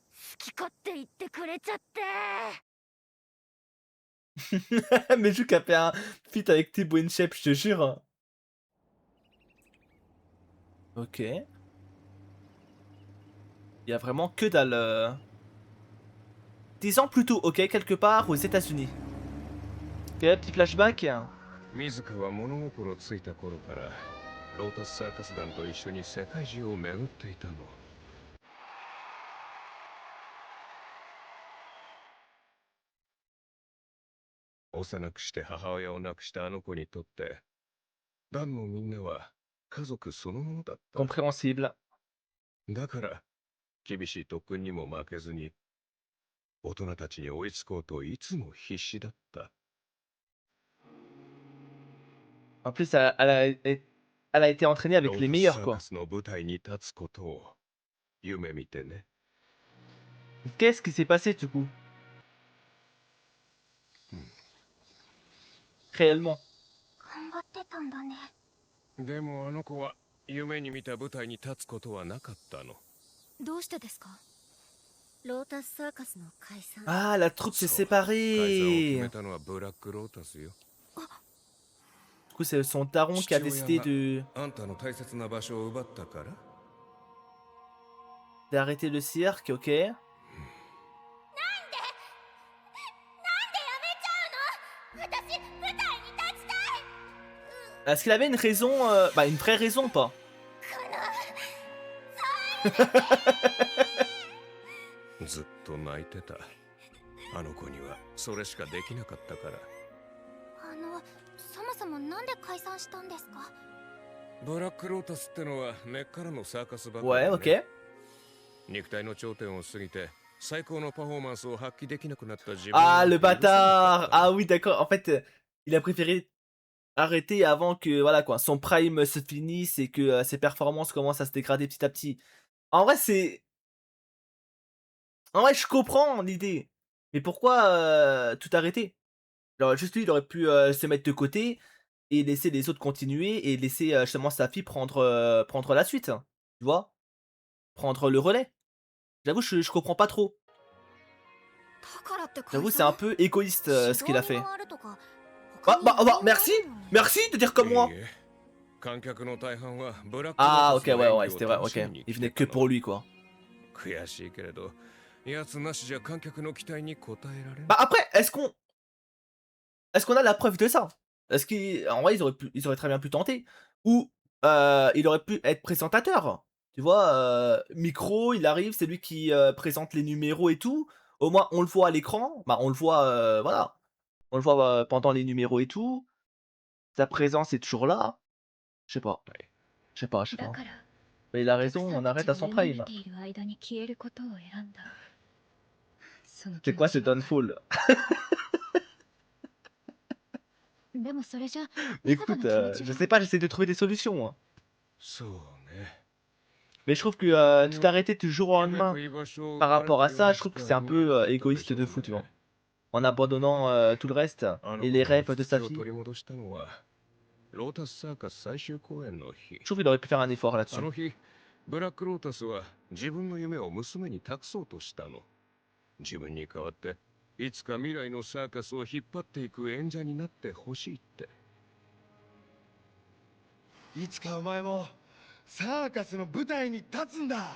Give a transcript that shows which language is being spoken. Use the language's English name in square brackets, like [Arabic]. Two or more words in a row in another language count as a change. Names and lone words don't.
[French] Mais je capais un feat avec Thibaut InShape, je te jure. Ok. Il y a vraiment que dalle. 10 ans plus tôt, ok, quelque part aux États-Unis. Ok, petit flashback. [Japanese] 水香は物心ついた頃からロータスサーカス団と一緒に世界中を巡っていたの。幼くして母親を亡くしたあの子にとって団のみんなは家族そのものだった。 [French] Compréhensible. [Japanese] だから厳しい特訓にも負けずに大人たちに追いつこうといつも必死だった。 [French] En plus, elle a été entraînée [Japanese] ロ [French] avec [Japanese] ー [French] les [Japanese] タスサ [French] meilleurs [Japanese] ーカ [French] quoi. [Japanese] スの舞台に立つことを夢見てね。 [French] Qu'est-ce qui s'est passé du coup? Réellement. [Japanese] でもあの子は夢に見た舞台に立つことはなかったの。どうしてですか？ロータスサーカスの解散。 [French] Ah, la troupe s'est [Japanese] そう、解散を決 [French] séparée. [Japanese] めたのはブラックロータスよ。 [French] Du coup, c'est son daron qui a [Japanese] 父親 [French] décidé [Japanese] が [French] de [Japanese] あんたの大切な場所を奪ったから。 [French] d'arrêter le cirque, ok. Est-ce qu'il avait une raison, bah une vraie raison pas? [Japanese] ずっと泣いてた。あの子にはそれしかできなかったから。そもそもなんで解散したんですか？ブラックロータスってのは根っからのサーカスバカ [French] Ouais, [Japanese] だね。 [French] ok. [Japanese] 肉体の頂点を過ぎて最高のパフォーマンスを発揮できなくなった自分 [French] Ah, [Japanese] は [French] le [Japanese] 許せなか [French] bâtard. [Japanese] った。 [French] Ah oui, d'accord. En fait, il a préféré arrêter avant que, voilà quoi, son prime se finisse et que ses performances commencent à se dégrader petit à petit. En vrai, c'est... En vrai, je comprends l'idée. Mais pourquoi tout arrêter? Genre, juste lui, il aurait pu se mettre de côté et laisser les autres continuer et laisser justement sa fille prendre la suite. Tu vois? Prendre le relais. J'avoue, je comprends pas trop. [Japanese] だからって解 [French] J'avoue, c'est [Japanese] 散？ [French] un peu égoïste [Japanese] 指 [French] ce [Japanese] 導 [French] qu'il a [Japanese] に [French] fait. [Japanese] 回るとか [French] Bah, [Japanese] 他に [French] bah, [Japanese] 要 [French] bah, [Japanese] 因があ [French] merci! [Japanese] るのに。 [French] Merci de dire comme [Japanese] いい [French] moi! [Japanese] え、観客の大半はブラックロー [French] Ah, [Japanese] タ [French] ok, [Japanese] スの [French] ouais, [Japanese] 演 [French] ouais, [Japanese] 技を [French] c'était vrai, [Japanese] 楽し [French] ok. [Japanese] みに [French] Il [Japanese] 来 [French] venait [Japanese] て [French] que [Japanese] た [French] pour [Japanese] の。 [French] lui, quoi. [Japanese] 悔しいけれど、やつなしじゃ観客の期待に応えられ [French] Bah [Japanese] ない。 [French] après, est-ce qu'on a la preuve de ça? Est-ce qu'en vrai, ils auraient très bien pu tenter. Ou il aurait pu être présentateur. Tu vois, micro, il arrive, c'est lui qui présente les numéros et tout. Au moins, on le voit à l'écran. Bah, on le voit, voilà. On le voit pendant les numéros et tout. Sa présence est toujours là. Je sais pas. Je sais pas, je sais [Japanese] だ [French] pas. [Japanese] から [French] Mais il a [Japanese] お客 [French] raison, [Japanese] さん [French] on [Japanese] た [French] arrête [Japanese] ち [French] à [Japanese] が [French] son [Japanese] 夢見 [French] prime. [Japanese] ている間に消えることを選んだ。その [French] C'est [Japanese] 気持 [French] quoi ce [Japanese] ちはわかる。 [French] downfall? [Japanese] でもそれじゃ水香 [French] Écoute, [Japanese] の気持ち [French] je [Japanese] は。 [French] sais pas, j'essaie de trouver des solutions, moi. [Japanese] そうね。 [French] Mais je trouve que tout arrêter du jour au [Japanese] 夢 [French] lendemain [Japanese] と居場所を [French] par [Japanese] 荒 [French] rapport à [Japanese] くよう [French] ça, [Japanese] に [French] je trouve [Japanese] し [French] que [Japanese] た [French] c'est un [Japanese] 夢だ [French] peu [Japanese] ったで [French] égoïste [Japanese] しょ [French] de [Japanese] う [French] fou, tu vois. [Japanese] ね。 [French] En abandonnant tout le reste [Japanese] あの [French] et [Japanese] 子 [French] les [Japanese] が [French] rêves [Japanese] 落 [French] de [Japanese] ち着き [French] sa [Japanese] を [French] fille. [Japanese] 取り戻したのはロータスサーカス最終公演の日。 [French] Je trouve qu'il aurait pu faire un effort [Japanese] あ [French] là-dessus. [Japanese] の日、ブラックロータスは自分の夢を娘に託そうとしたの。自分に代わっていつか未来のサーカスを引っ張っていく演者になってほしいって。いつかお前もサーカスの舞台に立つんだ。